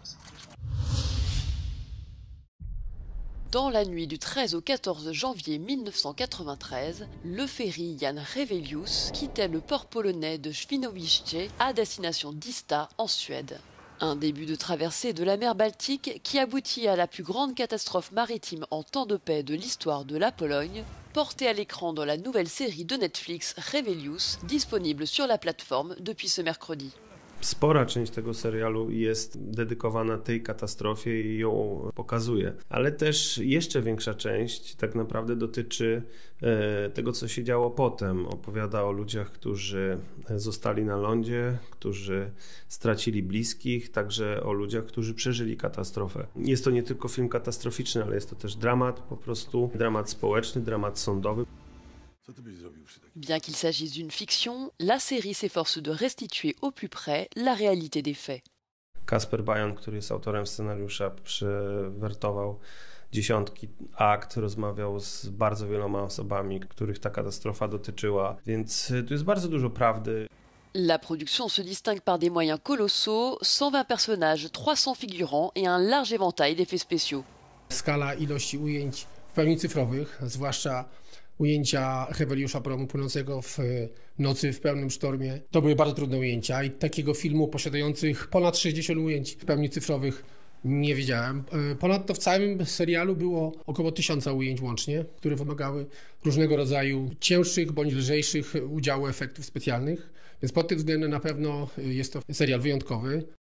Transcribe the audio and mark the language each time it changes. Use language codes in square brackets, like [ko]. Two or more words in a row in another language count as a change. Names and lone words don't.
[fr] Dans la nuit du 13 au 14 janvier 1993, le ferry Jan Revelius quittait le port polonais de Świnoujście à destination d'Ista en Suède. Un début de traversée de la mer Baltique qui aboutit à la plus grande catastrophe maritime en temps de paix de l'histoire de la Pologne, portée à l'écran dans la nouvelle série de Netflix Revelius, disponible sur la plateforme depuis ce mercredi. [pl] Spora część tego serialu jest dedykowana tej katastrofie i ją pokazuje. Ale też jeszcze większa część tak naprawdę dotyczy tego, co się działo potem. Opowiada o ludziach, którzy zostali na lądzie, którzy stracili bliskich, także o ludziach, którzy przeżyli katastrofę. Jest to nie tylko film katastroficzny, ale jest to też dramat, po prostu dramat społeczny, dramat sądowy. [fr] Bien qu'il s'agisse d'une fiction, la série s'efforce de restituer au plus près la réalité des faits. [pl] Kasper Bajon, który jest autorem scenariusza, przywertował dziesiątki akt, rozmawiał z bardzo wieloma osobami, których ta katastrofa dotyczyła, więc tu jest bardzo dużo prawdy. [fr] La production se distingue par des moyens colossaux, 120 personnages, 300 figurants et un large éventail d'effets spéciaux. [pl] Skala ilości ujęć w pełni cyfrowych, zwłaszcza ujęcia Heweliusza Promu płynącego w nocy w pełnym sztormie. To były bardzo trudne ujęcia i takiego filmu posiadających ponad 60 ujęć w pełni cyfrowych nie widziałem. Ponadto w całym serialu było około 1000 ujęć łącznie, które wymagały różnego rodzaju cięższych bądź lżejszych udziału efektów specjalnych, więc pod tym względem na pewno jest to serial wyjątkowy.